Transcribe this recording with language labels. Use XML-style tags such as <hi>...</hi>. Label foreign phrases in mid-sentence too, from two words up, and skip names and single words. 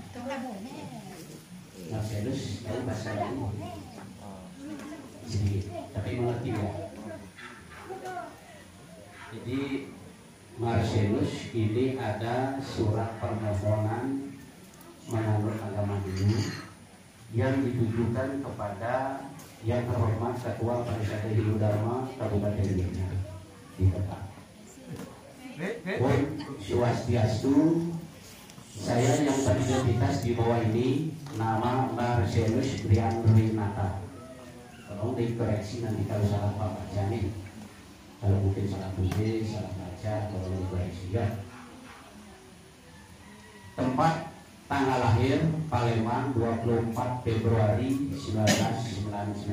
<id>Marcelus tahu bahasa ini sedikit tapi mengerti ya. Jadi Marcelus ini ada surat permohonan menurut agama Hindu yang ditujukan kepada yang terhormat Ketua Parisade Hindu Dharma Kabupaten Gianyar di Tegal. Pun Swastiastu, saya yang beridentitas di bawah ini nama Marcelus Brian Renata. Tolong dikoreksi nanti kalau salah Pak bacanya. Kalau mungkin salah tulis, salah baca, tolong dikoreksi ya. Tempat tanggal lahir Palembang 24 Februari 1999.</id>